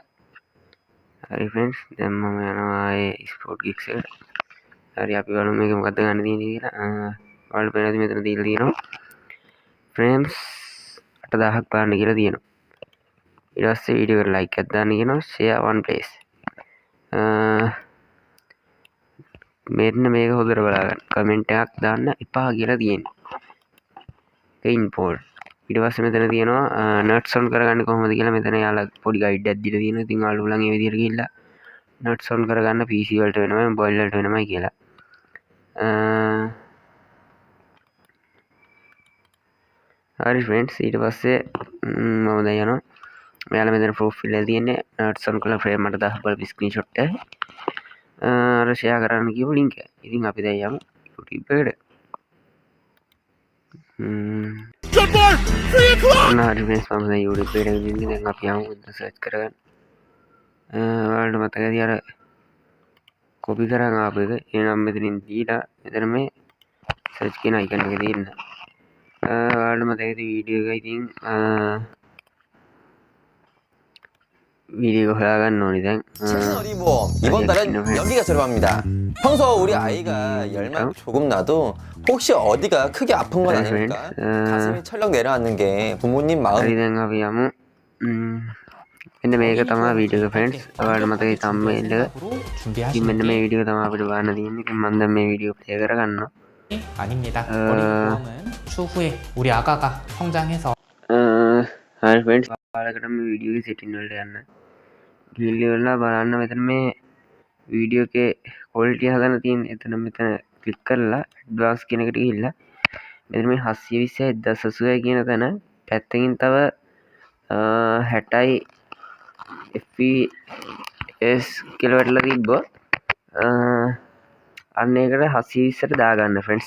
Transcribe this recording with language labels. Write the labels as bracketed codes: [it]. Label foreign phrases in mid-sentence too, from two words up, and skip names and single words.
[si] හරි ෆ්‍රෙන්ඩ්ස් දැන් මම යනවා ඒ [en] sport gigs [si] එකට. හරි අපි බලමු මේක මොකද්ද ගන්න තියෙන්නේ කියලා. ඔයාලට පේනවාද මෙතන දීලා තියෙනවා ෆ්‍රේම්ස් 8000ක් බලන්න කියලා තියෙනවා. ඊට පස්සේ වීඩියෝ එකට ලයික් එකක් දාන්න කියනවා [en] share one place. [si] මෙන්න මේක හොඳට බලාගන්න. කමෙන්ට් එකක් දාන්න එපා කියලා තියෙනවා. ඉම්පෝර්ට් ඊට පස්සේ මෙතන තියෙනවා [en] nuts on [si] කරගන්න කොහොමද කියලා මෙතන යාලා පොඩි ගයිඩ් එකක් දීලා තියෙනවා. ඉතින් ඔයාලා උලන් මේ විදිහට ගිහිල්ලා [en] nuts on [si] කරගන්න PC වලට වෙනමයි මොබයිල් වලට වෙනමයි කියලා. හරි ෆ්‍රෙන්ඩ්ස් ඊට පස්සේ මම දැන් යනවා. මෙයාලා මෙතන ප්‍රොෆයිල් එකේ තියෙන්නේ [en] nuts on [si] කරලා ෆ්‍රේම් මට 10 බලපු ස්ක්‍රීන්ෂොට් එක. අර ෂෙයා කරන්න කියපු ලින්ක් එක. ඉතින් අපි දැන් යමු YouTube එකට. [en] Good boy! 3 o'clock! [si] හරි ෆ්‍රෙන්ඩ්ස් මම දැන් YouTube එකට ගිහින් දැන් අපි යමු සර්ච් කරගන්න. ඔයාලට මතකද අර කොපි කරන් ආපු එක. එහෙනම් මෙතනින් දීලා මෙතන මේ සර්ච් කියන අයිකන් එක දෙන්න. ඔයාලට මතකද වීඩියෝ එක ඉතින් වීඩියෝ හොයාගන්න ඕනේ දැන්. [ko] 최신어린이보험 이번 달은 여기가 저렴합니다. 평소 우리 아이가 열만 조금 나도 혹시 어디가 크게 아픈 건 아닐까? 가슴이 철렁 내려앉는 게 부모님 마음. [si] හරි දැන් අපි යමු. මෙන්න මේක තමයි වීඩියෝ එක ෆ්‍රෙන්ඩ්ස්. ඔයාලට මතකයි thumbnail එක. ඉතින් මෙන්න මේ වීඩියෝ තමයි අපිට බලන්න තියෙන්නේ. ඉතින් මම දැන් මේ වීඩියෝ ප්ලේ කරගන්නවා. [ko] 아닙니다. 어린이보험은 추후에 우리 아가가 성장해서 [si] හරි ෆ්‍රෙන්ඩ්ස් ඔයාලකට මේ වීඩියෝ එකේ සෙටින් වලට යන්න. ගිහිල්ලා බලන්න මෙතන මේ වීඩියෝ එකේ ක්වොලිටි හදන්න තියෙන. මෙතන ක්ලික් කරලා ඇඩ්වාන්ස් කියන එකට ගිහිල්ලා මෙතන මේ 720 1080 කියන තැන පැත්තකින් තව 60 fps කියලා වැටලා තිබ්බොත් අන්න ඒකට 720ට දාගන්න ෆ්‍රෙන්ඩ්ස්.